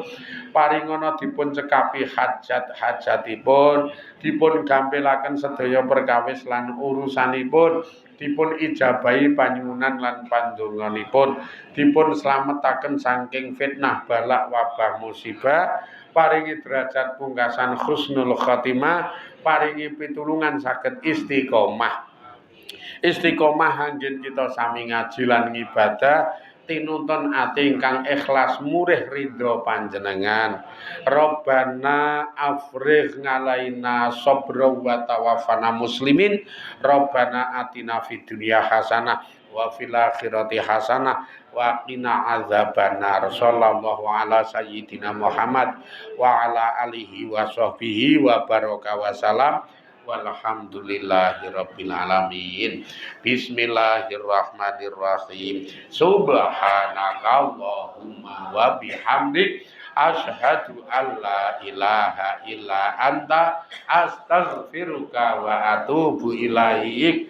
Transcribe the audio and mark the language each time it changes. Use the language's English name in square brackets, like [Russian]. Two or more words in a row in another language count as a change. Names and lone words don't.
[Javanese] Paringono dipun cekapi hajat-hajatipun, dipun gampilaken sedaya perkawis lan urusanipun, dipun ijabahi panyuwunan lan pandonganipun, dipun slametaken saking fitnah balak wabah musibah, paringi derajat pungkasan [Arabic] حسن الخاتمة, [Javanese] paringi pitulungan saged istiqomah. Istiqomah anggen kita sami ngaji lan ngibadah tinuntun ati ingkang ikhlas murih ridho panjenengan. [Arabic] ربنا أفرغ علينا صبرا وتوفنا مسلمين. ربنا آتنا في الدنيا حسنة وفي الآخرة حسنة وقنا عذاب النار. صلى الله على سيدنا محمد وعلى آله وصحبه وبارك وسلم. والحمد لله رب العالمين. بسم الله الرحمن الرحيم. سبحانك اللهم وبحمدك أشهد أن لا إله إلا أنت أستغفرك وأتوب إليك.